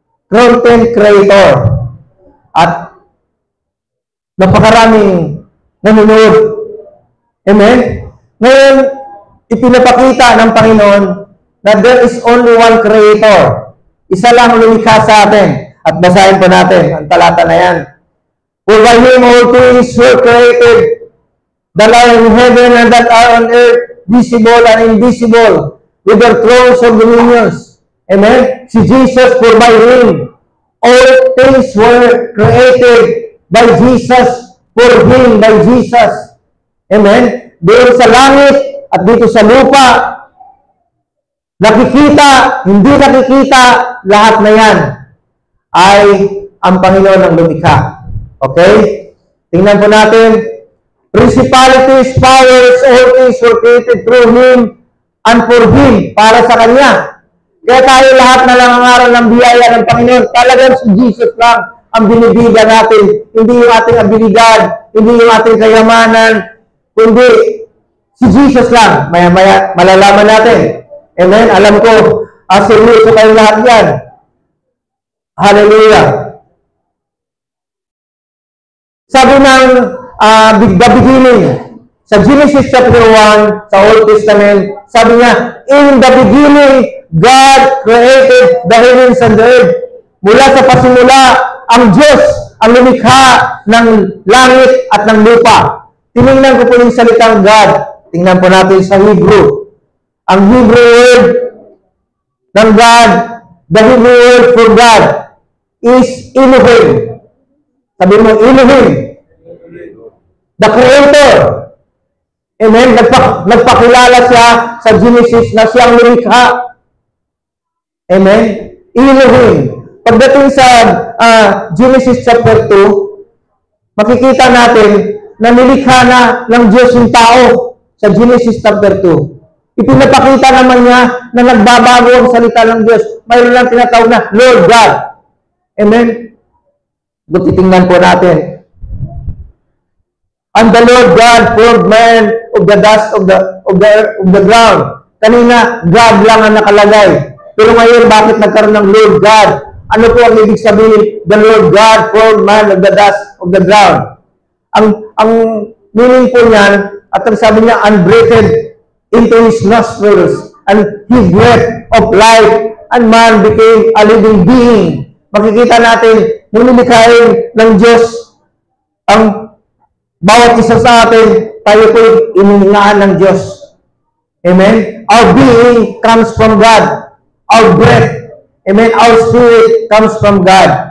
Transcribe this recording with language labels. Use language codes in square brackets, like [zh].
[tl] Content creator. At napakaraming nanonood. Amen? Ngayon, ipinapakita ng Panginoon na [en] there is only one creator. [tl] Isa lang lumikha sa atin. At basahin po natin ang talata na yan. [en] For by Him all things were created, that are in heaven and that are on earth, visible and invisible, with their thrones and dominions. Amen? Si Jesus, for by Him all things were created, by Jesus, for Him, by Jesus. Amen? [tl] Doon sa langit at dito sa lupa, nakikita, hindi nakikita, lahat na yan ay ang Panginoon ang lumikha. Okay? Tingnan po natin. [en] Principalities, powers, all things were created through Him and for Him, [tl] para sa Kanya. Kaya tayo lahat na lang ang aral ng biyaya ng Panginoon. Talagang si Jesus lang ang binibigyan natin. Hindi yung ating abilidad, hindi yung ating kayamanan, kundi si Jesus lang. Maya-maya, malalaman natin. Amen? Alam ko, seryoso kayo lahat yan. Hallelujah. [en] Sabi ng the beginning, sa Genesis chapter 1, sa Old Testament, [tl] sabi niya, [en] in the beginning, God created the heavens and the earth. [tl] Mula sa pasimula, ang Diyos ang lumikha ng langit at ng lupa. Tinignan ko po yung salitang God. Tingnan po natin sa Hebrew. Ang Hebrew word ng God, [en] the Hebrew word for God is Elohim. [tl] Sabi mo, Elohim. The Creator. Amen? Nagpakilala siya sa Genesis na siyang lumikha. Amen? Elohim. Pagdating sa Genesis chapter 2, makikita natin na nilikha na ng Diyos yung tao sa Genesis chapter 2. Ipinapakita naman niya na nagbabago ang salita ng Diyos. Mayroon lang tinatawag na Lord God. Amen? Doon titingnan po natin. [en] And the Lord God formed man of the dust of the ground, [tl] Kanina, God lang ang nakalagay. Pero ngayon, bakit nagkaroon ng Lord God? Ano po ang ibig sabihin? [en] The Lord God formed man of the dust of the ground. [tl] Ang meaning po niyan, at ang sabi niya, [en] and breathed into his nostrils, and he breath of life, and man became a living being. [tl] Makikita natin, nilikhain ng Diyos ang bawat isa sa atin, tayo po inihingaan ng Diyos. Amen? [en] Our being comes from God. Our breath, amen, our spirit comes from God.